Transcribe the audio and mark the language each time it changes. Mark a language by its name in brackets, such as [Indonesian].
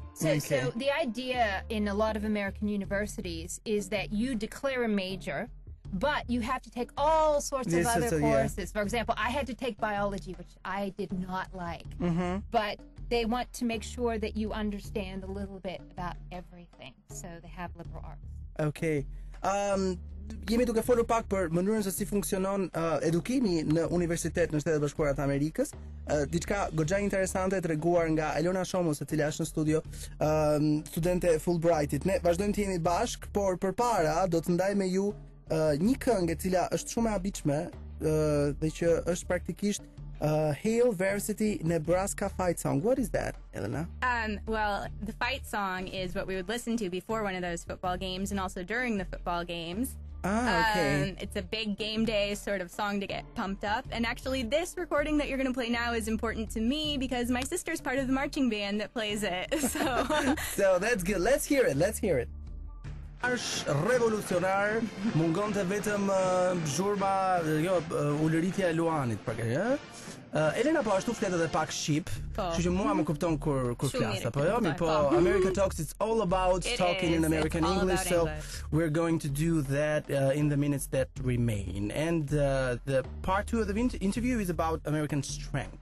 [English] So the idea in a lot of American universities is that you declare a major, but you have to take all sorts of other courses. For example, I had to take biology, which I did not like. But they want to make sure that you understand a little bit about everything. So they have liberal arts. Okay. [Albanian] Jemi duke folur pak për mënyrën se si funksionon edukimi në universitet në Shtetet Bashkuara të Amerikës. Diçka goxha interesante treguar nga Elona Shomos, e cila është në studio, studente e Fulbrightit. Ne vazhdojmë të jemi bashk, por përpara do të ndaj me ju një këngë e cila është shumë e habitshme dhe që është praktikisht Hail Varsity Nebraska fight song. [English] What is that, Elena? Well, the fight song is what we would listen to before one of those football games and also during the football games. Ah, okay. It's a big game day sort of song to get pumped up. And actually, this recording that you're going to play now is important to me because my sister's part of the marching band that plays it. So that's good. Let's hear it. Let's hear it. [Albanian] Është revolucionar, mungonte vetëm zhurma, ulëritja e Luanit për këtë. Elena po ashtu flet edhe pak shqip, kështu që mua më kupton kur flas apo jo, po [English] America Talks, it's all about talking in American English, so we're going to do that in the minutes that remain. And the part 2 of the interview is about American strength.